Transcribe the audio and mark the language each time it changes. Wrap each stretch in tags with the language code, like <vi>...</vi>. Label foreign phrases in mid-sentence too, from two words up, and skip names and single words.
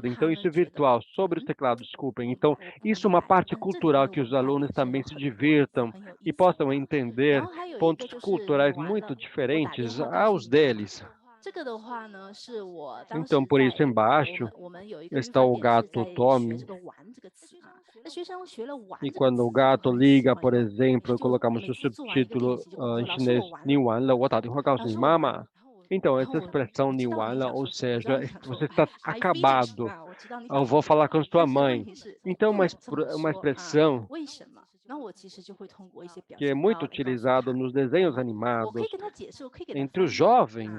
<pt>Então isso é virtual, sobre o teclado, desculpem. Então isso é uma parte cultural que os alunos também se divirtam e possam entender pontos culturais muito diferentes aos deles. Então, por isso, embaixo está o gato Tommy. E quando o gato liga, por exemplo, colocamos o subtítulo em chinês,</pt> <zh>你完了，我打电话告诉你妈妈.</zh> <pt>Então, essa expressão</pt> <zh>你完了,</zh> <pt>ou seja, você está acabado. Eu vou falar com sua mãe. Então, uma expressão que é muito utilizada nos desenhos animados entre os jovens.</pt>